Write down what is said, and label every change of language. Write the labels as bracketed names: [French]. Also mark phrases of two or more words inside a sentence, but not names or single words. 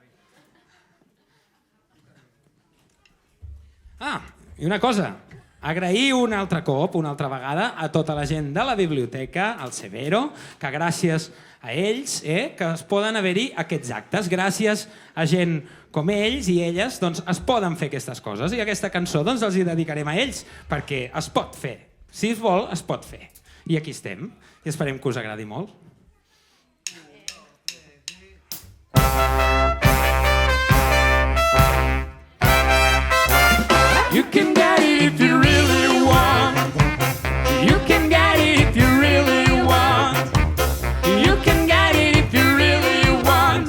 [Catalan] I una cosa, agrair un altre cop, una altra vegada, a tota la gent de la biblioteca, al Severo, que gràcies a ells que es poden haver-hi aquests actes. Gràcies a gent com ells i elles doncs, es poden fer aquestes coses. I aquesta cançó doncs, els hi dedicarem a ells, perquè es pot fer. Si es vol, es pot fer. I aquí estem. I esperem que us agradi molt. [English] You can get it if you really want. You can get it if you really want. You can get it if you really want.